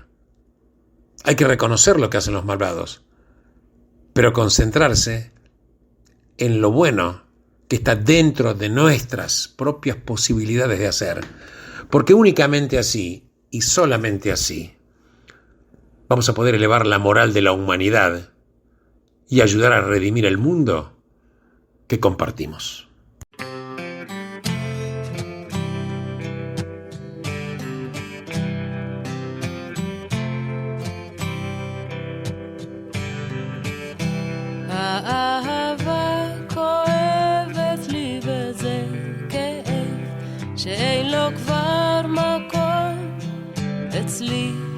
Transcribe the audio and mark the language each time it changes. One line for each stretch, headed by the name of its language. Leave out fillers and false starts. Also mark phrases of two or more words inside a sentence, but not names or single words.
Spanish: Hay que reconocer lo que hacen los malvados, pero concentrarse en lo bueno que está dentro de nuestras propias posibilidades de hacer. Porque únicamente así, y solamente así, vamos a poder elevar la moral de la humanidad y ayudar a redimir el mundo que compartimos.
Hebrew: האהבה כואבת לי וזה כאב שאין לו כבר מקום אצלי